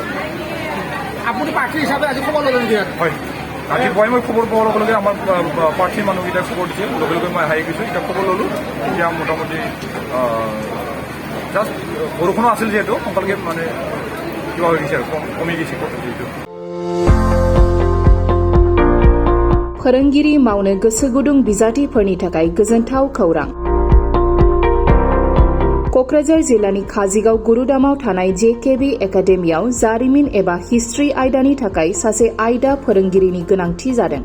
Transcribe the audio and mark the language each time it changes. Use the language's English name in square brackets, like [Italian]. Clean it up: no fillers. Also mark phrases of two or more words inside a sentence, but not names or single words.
[Assamese] আপুনি প্ৰাৰ্থী হিচাপে আজি খবৰ ল'লে নেকি? হয়, ৰাতিপুৱাই মই খবৰ পোৱাৰ লগে লগে আমাৰ প্ৰাৰ্থীৰ মানুহকেইটাই খবৰ দিছে। লগে লগে মই আহি গৈছোঁ। এতিয়া খবৰ ল'লোঁ। এতিয়া মোটামুটি জাষ্ট বৰষুণো আছিল যিহেতু সোনকালে মানে কিবা হৈ গৈছে আৰু কমি গৈছে যিহেতু। [Bodo] फोरोंगिरि मावनो गोसो गुदुं बिजाथिफोरनि थाखाय गोजोनथाव खौरां। क'क्राझार जिल्लानि काजिगाव गुरुदामाव थानाय जेकेबि एकाडेमियाव जारिमिन एबा हिस्ट्रि आयदानि थाखाय सासे आयदा फोरोंगिरिनि गोनांथि जादों।